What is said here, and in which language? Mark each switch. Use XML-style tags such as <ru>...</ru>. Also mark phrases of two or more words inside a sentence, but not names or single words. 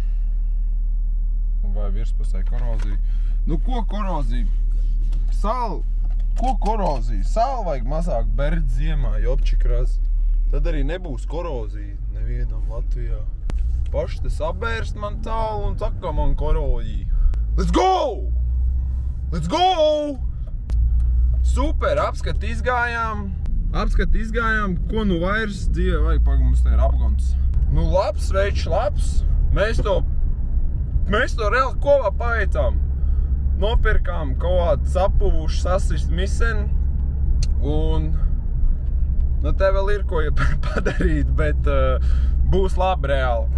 <lv>Vai virspusē korozija. Nu ko korozija? Ko korozija? Sāli vajag mazāk bert ziemā,</lv> <ru>ёпчик раз.</ru> <lv>Tad arī nebūs korozija nevienam Latvijā. Paši te sabērst man tālu un saka man korozija.</lv> <en>Let's go! Let's go!</en> <lv>Super, apskat izgājām. Ko nu vairs dzīvē vajag, pagaid, mums te ir apgons. Nu labs, veids labs. Mēs to reāli kopā paveicām. Nopirkām kaut kādu sapuvušu sasist miseni. Un nu te vēl ir ko padarīt, bet būs labi reāli.</lv>